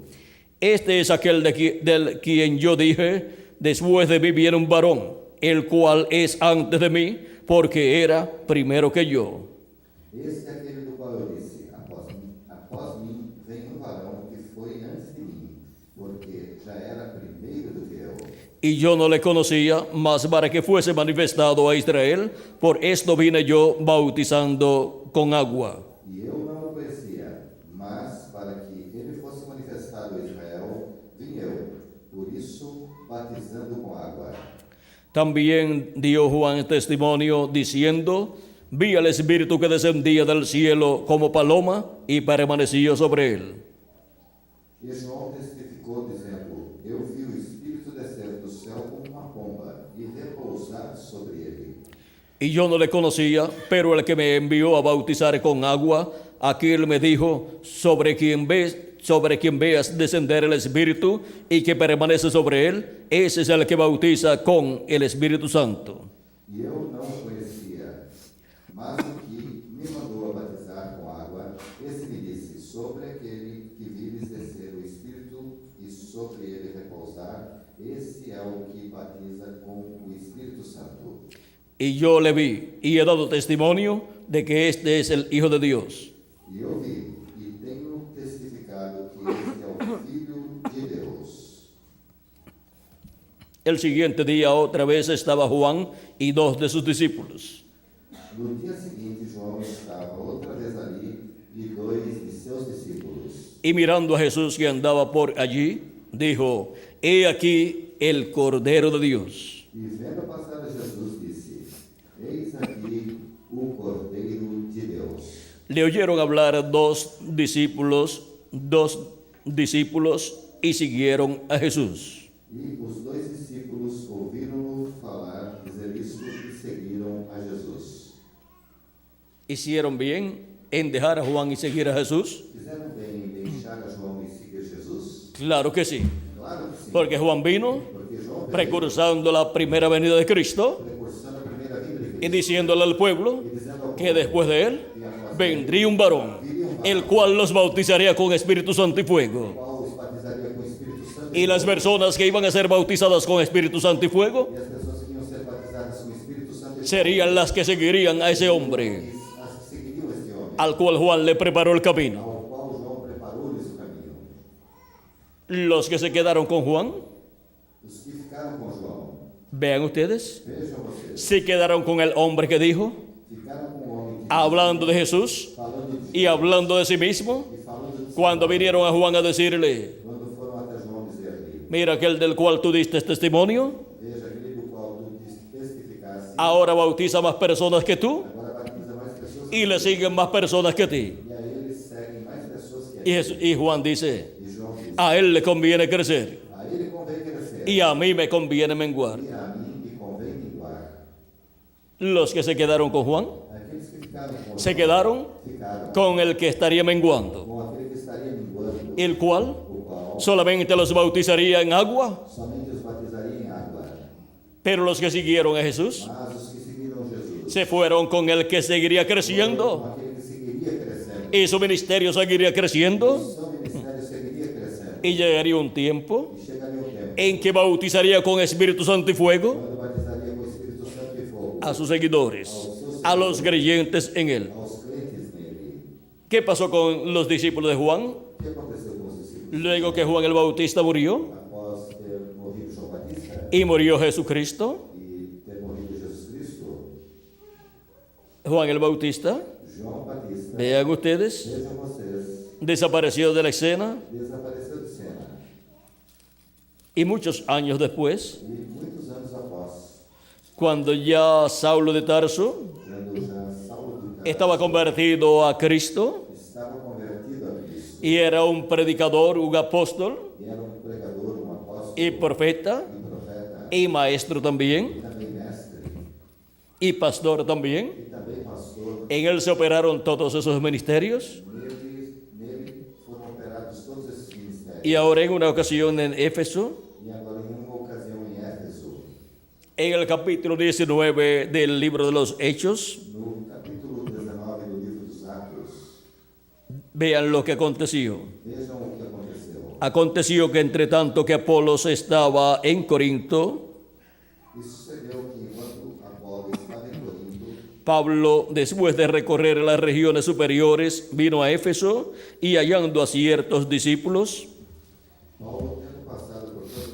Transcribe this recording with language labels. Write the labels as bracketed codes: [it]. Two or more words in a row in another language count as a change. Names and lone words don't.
[es] Este es aquel del quien yo dije: después de mí viene un varón, el cual es antes de mí, porque era primero que yo. [pt] Este é aquele do qual eu disse: após mim vem um varão que foi antes de mim, já era primeiro do que eu. [es] Y yo no le conocía, mas para que fuese manifestado a Israel, por esto vine yo bautizando con agua. [pt] E eu não o conhecia, mas para que ele fosse manifestado a Israel, vim eu, por isso batizando com água. [es] También dio Juan testimonio diciendo, vi al Espíritu que descendía del cielo como paloma y permaneció sobre él. [pt] E João testificou, dizendo, eu vi o Espírito descer do céu como uma pomba e repousar sobre ele. [es] Y yo no le conocía, pero el que me envió a bautizar con agua, aquel me dijo, sobre quien veas descender el Espíritu y que permanece sobre él, ese es el que bautiza con el Espíritu Santo. [pt] E eu não o conhecia, mas o que me mandou a batizar com água, esse me disse, sobre aquele que vires descer o Espírito e sobre ele repousar, esse é o que batiza com o Espírito Santo. [es] Y yo le vi y he dado testimonio de que este es el Hijo de Dios. [pt] E eu vi e tenho testificado que este é o Filho de Deus. [es] El siguiente día otra vez estaba Juan y dos de sus discípulos. [pt] No dia seguinte, João estava outra vez ali e dois de seus discípulos. [es] Y mirando a Jesús que andaba por allí, dijo, he aquí el Cordero de Dios. [pt] E vendo passar a Jesus, disse, eis aqui o Cordeiro de Deus. [es] Le oyeron hablar dos discípulos y siguieron a Jesús. [pt] E os dois discípulos ouviram-no falar, dizer isso, e seguiram a Jesus. [es] ¿Hicieron bien en dejar a Juan y seguir a Jesús? [pt] Fizeram bem em deixar a João e seguir Jesus? [es] Claro que sí, [pt] Claro que sim. [es] porque Juan vino [pt] Porque João veio [es] precursando la primera venida de Cristo [pt] precursando a primeira vinda de [es] y [pt] Cristo [es] diciéndole al pueblo [pt] e dizendo ao [es] que [pt] povo [es] después de él vendría un varón, el cual los bautizaría con Espíritu Santo y fuego. [pt] qual os batizaria com o Espírito Santo [es] Y las personas que iban a ser bautizadas con Espíritu Santo y fuego [pt] e as pessoas que iam ser batizadas com o Espírito Santo e [es] serían las que seguirían a ese hombre [pt] as que seguiriam este homem, [es] al cual Juan le preparó el camino. [pt] ao qual João preparou-lhes o caminho. [es] Los que se quedaron con Juan, [pt] Os que ficaram com João, [es] vean ustedes, [pt] vejam vocês, [es] se quedaron con el hombre que dijo, [pt] ficaram com o homem que [es] hablando de Jesús [pt] falando de [es] y hablando de sí mismo, [pt] e falando de [es] cuando vinieron a Juan a decirle, [pt] quando foram até João dizer-lhe, [es] mira aquel del cual tú diste testimonio, [pt] veja aquele do qual tu testificaste, [es] ahora bautiza más personas que tú [pt] agora batiza mais pessoas [es] y le siguen más personas que ti. [pt] e a ele seguem mais pessoas que a ele. [es] Y Juan dice, [pt] E João disse, [es] a él le conviene crecer [pt] a ele convém crescer [es] y a mí me conviene menguar. [pt] e a mim me convém minguar. [es] Los que se quedaron con Juan, [pt] Aqueles que ficaram com [es] se [pt] João, [es] quedaron [pt] ficaram [es] con el que estaría menguando, [pt] com aquele que estaria minguando, [es] el cual [pt] o qual [es] solamente los bautizaría en agua, [pt] somente os batizaria em água. [es] pero los que siguieron a Jesús [pt] Mas os que seguiram Jesus, [es] se fueron con el que seguiría [pt] com [es] creciendo [pt] aquele que seguiria crescendo, [es] y su ministerio seguiría creciendo [pt] seu ministério seguiria crescendo. [es] y llegaría un tiempo [pt] E chegaria o tempo [es] en que bautizaría con Espíritu Santo y fuego [pt] quando batizaria com o Espírito Santo e fogo [es] a sus seguidores, a los creyentes en él. [pt] aos crentes nele. [es] ¿Qué pasó con los discípulos de Juan? [pt] O que aconteceu com os discípulos [es] Luego que Juan el Bautista murió [pt] após ter morrido João Batista [es] y murió Jesucristo, [pt] e ter morrido Jesus Cristo? [es] Juan el Bautista, [pt] João Batista, [es] vean ustedes, [pt] vejam vocês, [es] desapareció de la escena [pt] desapareceu de cena. [es] y muchos años después, [pt] E muitos anos após, [es] cuando ya Saulo de Tarso [pt] quando já Saulo de Tarso [es] estaba convertido a Cristo [pt] estava convertido a Cristo, [es] y era un predicador, un apóstol [pt] e era um pregador, um apóstolo [es] y profeta [pt] e profeta, [es] y maestro [pt] e [es] también [pt] também mestre, [es] y pastor también. [pt] e também pastor. [es] En él se operaron todos esos ministerios [pt] Nele foram operados todos esses ministérios. [es] y ahora en una ocasión en Éfeso, [pt] E agora, em uma ocasião em Éfeso, [es] en el capítulo 19 del libro de los Hechos, [pt] no capítulo 19 do livro dos Atos, [es] vean lo que aconteció. [pt] vejam o que aconteceu. [es] Aconteció que entre tanto que Apolos estaba en Corinto, [pt] E sucedeu que, enquanto Apolo estava em Corinto, [es] Pablo, después de recorrer las regiones superiores, vino a Éfeso y hallando a ciertos discípulos, [pt] Paulo, tendo passado por